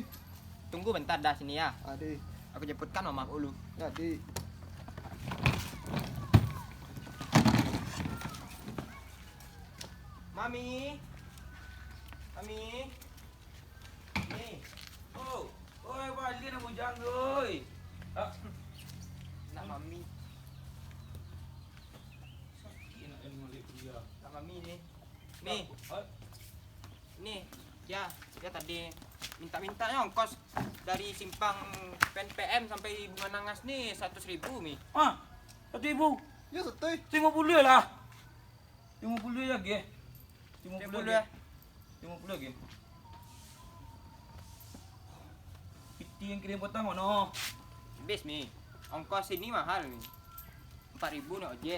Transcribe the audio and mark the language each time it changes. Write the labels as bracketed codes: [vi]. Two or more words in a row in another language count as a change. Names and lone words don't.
[id] Tunggu bentar dah sini ya. Di. Aku jemputkan mama dulu. Ya di. Mami. Nih. Oh, oi balik nak bujang oi. Nak mami. Sakit nak balik dia. Nak mami nih. Nih. Nih. Ya tadi minta-mintanya ongkos dari simpang PNPM sampai Bunga Nangas nih 100.000 mi. Ah, 1.000. Ya satu. 50 lah. 50 lagi. 50 ya. 50 lagi. [min] Piti yang kirim potong mana? [id] Habis mi. Ongkos ini mahal nih. 4.000 nih ojek.